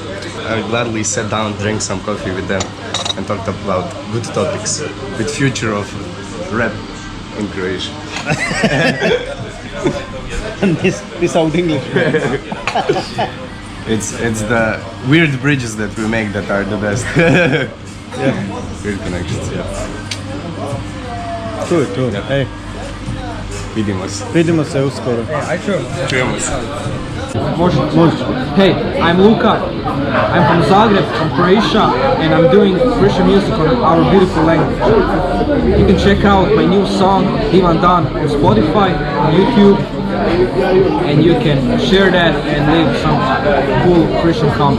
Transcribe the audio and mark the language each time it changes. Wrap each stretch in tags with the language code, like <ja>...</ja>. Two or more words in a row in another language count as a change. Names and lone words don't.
<en>I gladly sat down, drank some coffee with them, and talked about good topics with future of rap in Croatia. And this old English. It's the weird bridges that we make that are the best. Yeah. Weird connections, yeah. Cool. Yeah. Hey.</en> <hr>Vidimo se uskoro. Čujemo se.</hr> <en>Hey, I'm Luka. I'm from Zagreb, from Croatia, and I'm doing Christian music on our beautiful language. You can check out my new song, Divan Dan, on Spotify, on YouTube, and you can share that and leave some cool Christian comment.</en>